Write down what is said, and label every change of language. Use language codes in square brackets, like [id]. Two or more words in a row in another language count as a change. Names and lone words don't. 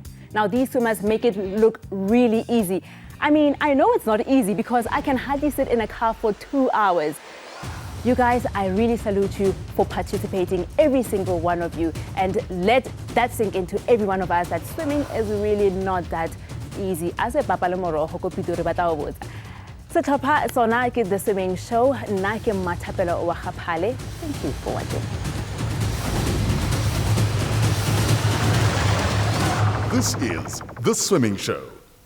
[en] Now these swimmers make it look really easy. I mean, I know it's not easy because I can hardly sit in a car for 2 hours. You guys, I really salute you for participating, every single one of you, and let that sink into every one of us that swimming is really not that easy. [tn] As a papa le morogo ko Pitori ba tla o botsa. Setlhopha sona ke The Swimming Show, nna ke Mmathapelo wa Gaphale. [en] Thank you for watching. This is The Swimming Show.